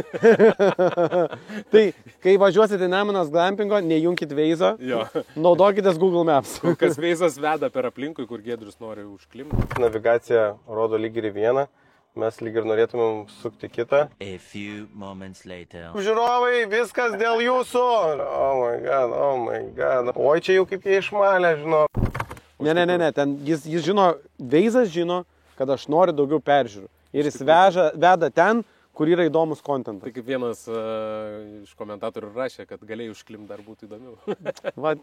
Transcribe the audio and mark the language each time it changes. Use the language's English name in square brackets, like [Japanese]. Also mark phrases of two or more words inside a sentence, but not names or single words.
[Lithuanian] Tai, kai važiuosite Nemunas glampingo, nejunkit Veizo, naudokitės Google Maps. Kas Veizas veda per aplinkui, kur Giedrius nori užklimti. Navigacija rodo lyg ir vieną. Mes lyg ir norėtumėm sukti kitą. Žiūrovai, viskas dėl jūsų. [English] Oh my god. [Lithuanian] Oi, čia jau kaip jie išmalė, žinau. Ne, ten jis žino, Veizas žino, kad aš noriu daugiau peržiūrų. Ir jis veda ten, kur yra įdomus kontentas. Tai kaip vienas iš komentatorių rašė, kad galėjai užklimti dar būtų įdomiau.